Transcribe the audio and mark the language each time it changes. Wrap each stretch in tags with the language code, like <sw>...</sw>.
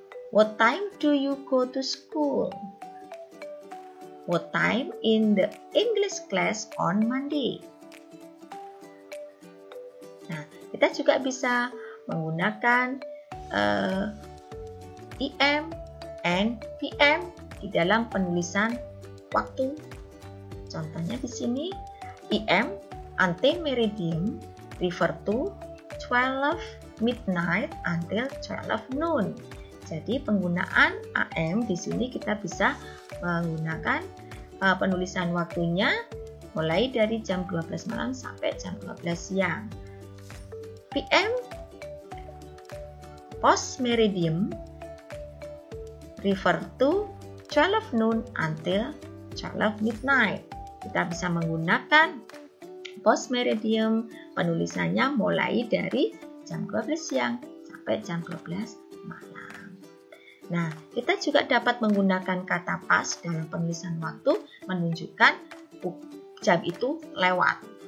<en>What time do you go to school? What time in the English class on Monday?</en> <id>Nah, kita juga bisa menggunakan EM and PM di dalam penulisan waktu. Contohnya di sini,</id> <en>EM, ante-meridium, refer to 12 midnight until 12 noon.</en> <id>Jadi penggunaan AM di sini kita bisa menggunakan penulisan waktunya mulai dari jam 12 malam sampai jam 12 siang.</id> <en>PM, post-meridium, refer to 12 noon until 12 midnight.</en> <id>Kita bisa menggunakan post-meridium, penulisannya mulai dari jam 12 siang sampai jam 12 malam. Nah, kita juga dapat menggunakan kata pas dalam penulisan waktu menunjukkan jam itu lewat.</id>